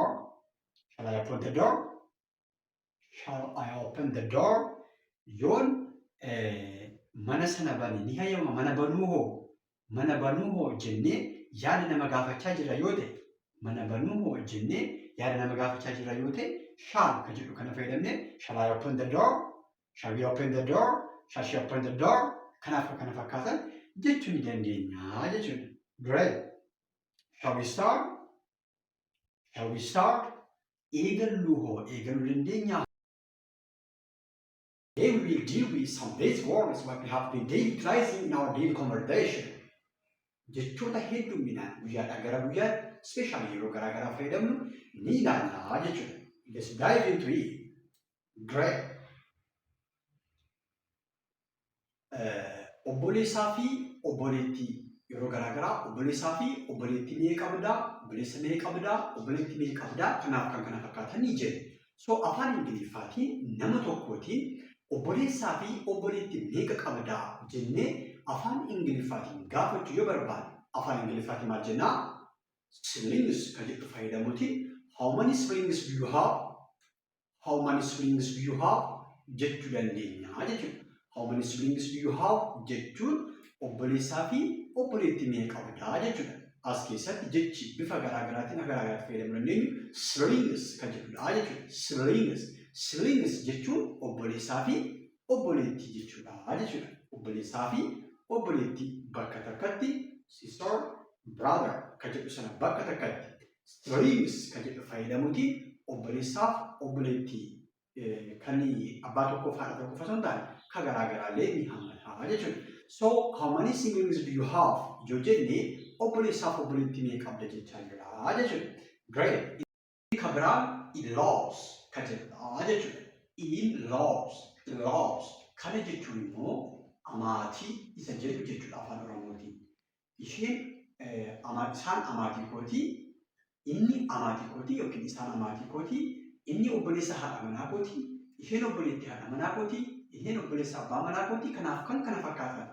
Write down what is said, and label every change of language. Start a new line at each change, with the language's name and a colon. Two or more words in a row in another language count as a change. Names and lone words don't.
English: Shall I open the door? Shall I open the door?
Oromo: Yoon mana sana bane ni hayyama mana banuu hoo jennee yaada nama gaafachaa jirra yoo ta'e mana banuu hoo jennee yaada nama gaafachaa jirra yoo ta'e shall kan jedhu kana fayyadamne
English: shall I open the door? Shall we open the door? Shall she open the door?
Oromo: Kanaaf kana fakkaatan jechuu ni dandeenya jechuudha.
English: Great. Shall we start? Shall we start?
Oromo: Eegaluu hoo eegaluu dandeenya.
English: Today we will deal with some basic words what we have been daily utilizing in our daily conversation.
Oromo: Jechoota hedduminaan guyyaadhaa gara guyyaatti especially yeroo garaa garaa fayyadamnu ni ilaalla jechuudha.
English: Let's dive into it. Great.
Oromo: Obboleessaa fi obboleettii yeroo garaa garaa obboleessaa fi obboleettii mee qabdaa, obboleessa mee qabdaa, obboleettii mee qabdaa kanaaf kan kana fakkaatan ni jedhu. So afaan Ingiliffaatiin nama tokkootiin obboleessaa fi obboleettii meeqa qabdaa jennee afaan Ingiliffaatiin gaafachuu yoo barbaanne afaan Ingiliffaatiin maal jennaa?
English: Siblings
Oromo: kan jedhu fayyadamuutiin
English: how many siblings do you have? How many siblings do you have?
Oromo: Jechuu dandeenya jechuudha.
English: How many siblings do you have?
Oromo: Jechuun obboleessaa fi obboleettii meeqa qabdaa jechuudha. As keessatti jechi bifa garaa garaatiin fayyadamuu dandeenyu siblings kan jedhudha jechuudha. Siblings. Siblings jechuun obboleessaa fi obboleettii jechuudha jechuudha. Obboleessaa fi obboleettii bakka takkatti
English: sister, brother
Oromo: kan jedhu sana bakka takkatti siblings kan jedhu fayyadamuutiin obboleessaaf obboleettii kan abbaa tokkoof haadha tokkoof osoo hin taane kan garaa garaallee ni hammata jechuudha.
English: So how many siblings do you have?
Oromo: Yoo jennee obboleessaaf obboleettii meeqa qabda jechaa jira jechuudha.
English: Great.
Oromo: Kan biraa in-laws kan jedhudha jechuudha.
English: In-laws.
Oromo: Kana jechuun immoo amaatii isa jedhu jechuudha afaan Oromootiin. Isaan amaatii kootii, inni amaatii kootii yookiin isaan amaatii kootii, inni obboleessa haadha manaa kootii, isheen obboleettii haadha manaa kootii, isheen obboleessa abbaa manaa kootii kanaaf kan kana fakkaatan.